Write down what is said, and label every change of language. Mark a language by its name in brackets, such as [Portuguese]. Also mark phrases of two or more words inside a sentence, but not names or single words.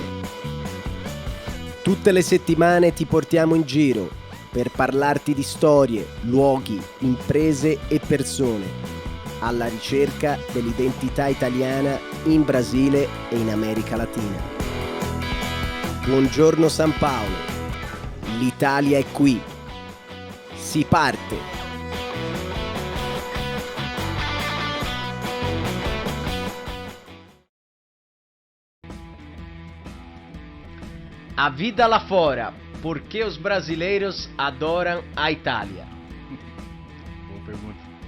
[Italian] Tutte le settimane ti portiamo in giro per parlarti di storie, luoghi, imprese e persone, alla ricerca dell'identità italiana in Brasile e in America Latina. Buongiorno San Paolo, l'Italia è qui. Si parte! [Portuguese] A vida lá fora, por que os brasileiros adoram a Itália? Boa pergunta.